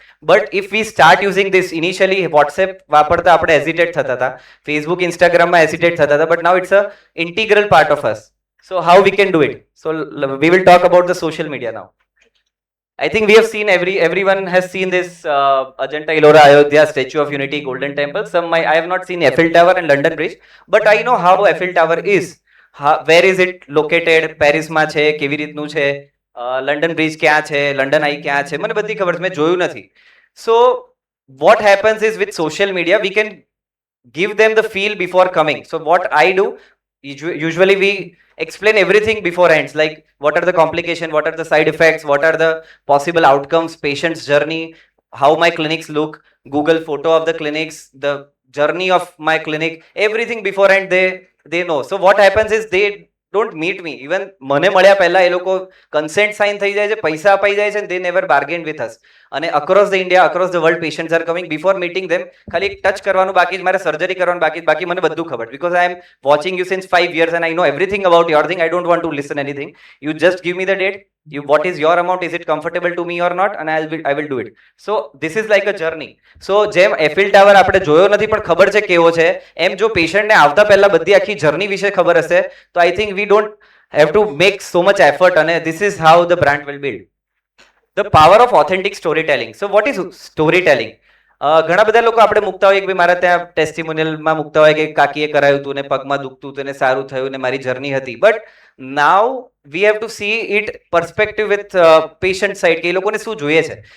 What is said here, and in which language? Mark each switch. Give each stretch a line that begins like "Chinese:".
English: But if we start using this, initially WhatsApp
Gujarati: વાપરતા આપણે
English: hesitate
Gujarati: થતા હતા,
English: Facebook, Instagram માં hesitate થતા હતા, but now it's a integral part of us. So how we can do it? So we will talk about the social media now. I think we have seen everyone has seen this Ajanta, Ellora, Ayodhya, Statue of Unity, Golden Temple. I have not seen Eiffel Tower and London Bridge, but I know how Eiffel Tower is. Where is it located?
Gujarati: Paris માં છે, કેવી રીતનું છે, London Bridge ક્યાં છે, London Eye ક્યાં છે, મને બધી ખબર છે, મેં જોયું નથી.
English: So what happens is with social media we can give them the feel before coming. So what I do, usually we explain everything beforehand, like what are the complications, what are the side effects, what are the possible outcomes, patient's journey, how my clinics look, Google photo of the clinics, the journey of my clinic, everything beforehand they know. So what happens is they don't meet me, even
Gujarati: મને મળ્યા પહેલા એ લોકો consent sign થઈ જાય છે, પૈસા અપાઈ જાય છે,
English: they never bargain with us. અને across the India, across the world, patients are coming. Before meeting them,
Gujarati: ખાલી ટચ કરવાનું બાકી છે, મારે સર્જરી કરવાનું બાકી મને બધું ખબર,
English: because I am watching you since 5 years and I know everything about your thing. I don't want to listen anything. You just give me the date. What is your amount? Is it comfortable to me or not? And I will do it. So this is like a journey.
Gujarati: So જેમ Eiffel tower આપણે જોયો નથી પણ ખબર છે કેવો છે, એમ જો પેશન્ટને આવતા પહેલા બધી આખી જર્ની વિશે ખબર હશે તો
English: I think we don't have to make so much effort,
Gujarati: અને
English: this is how the brand will build. The power of authentic storytelling. So what is storytelling?
Gujarati: ઘણા બધા લોકો આપણે મૂકતા હોય કે ભાઈ મારા ત્યાં ટેસ્ટિમોનિયલમાં મૂકતા હોય કે કાકીએ કરાયું હતું ને પગમાં દુખતું હતું ને સારું થયું ને મારી જર્ની હતી,
English: but now we have to see it perspective with patient side
Gujarati: કે એ લોકોને શું જોઈએ છે.